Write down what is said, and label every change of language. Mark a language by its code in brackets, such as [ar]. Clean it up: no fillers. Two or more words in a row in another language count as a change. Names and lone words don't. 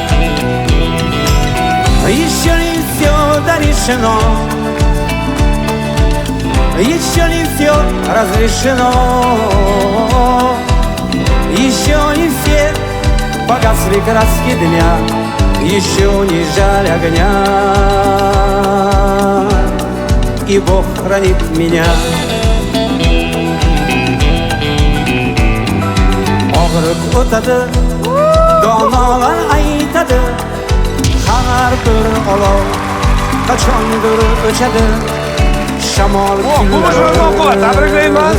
[ru] еще не все дорешено, еще не все разрешено, еще не все погасли краски дня, еще не жаль огня, и Бог хранит меня. [uz] Og'riq o'tadi, donolar aytadi, har bir olov qachondir o'chadi. Shamol tabriklayman.